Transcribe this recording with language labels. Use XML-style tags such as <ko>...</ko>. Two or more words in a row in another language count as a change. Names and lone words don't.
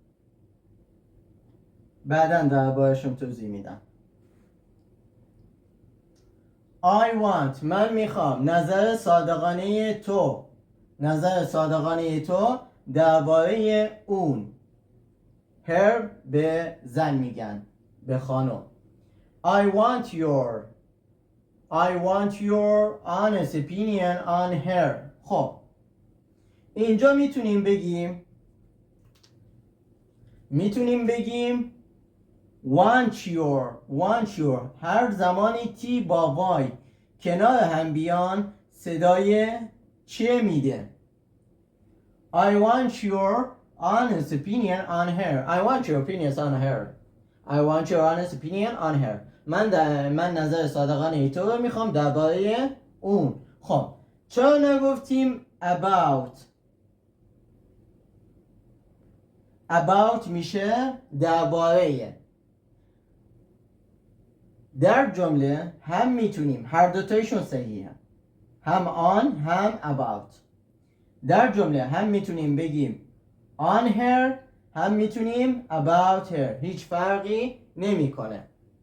<fa>بعداً درباره‌شون توضیح میدم.</fa> <en>I want</en> <fa>من میخوام نظر صادقانه تو درباره اون. her به زن میگن، به خانم.</fa> <en>I want your honest opinion on her.</en> <fa>خب اینجا میتونیم بگیم</fa> <en>want your.</en> <fa>هر زمانی تی با وای کنار هم بیان صدای چیه میده؟</fa> <en>I want your honest opinion on her.</en> <fa>من نظر صادقانه تو رو میخوام درباره اون. خب چرا نگفتیم about میشه درباره. در جمله هم میتونیم هر دوتایشون صحیحه، هم on هم about. در جمله هم میتونیم بگیم</fa> <en>on her</en> <fa>هم میتونیم</fa> <en>about her.</en> <fa>هیچ فرقی نمیکنه.</fa>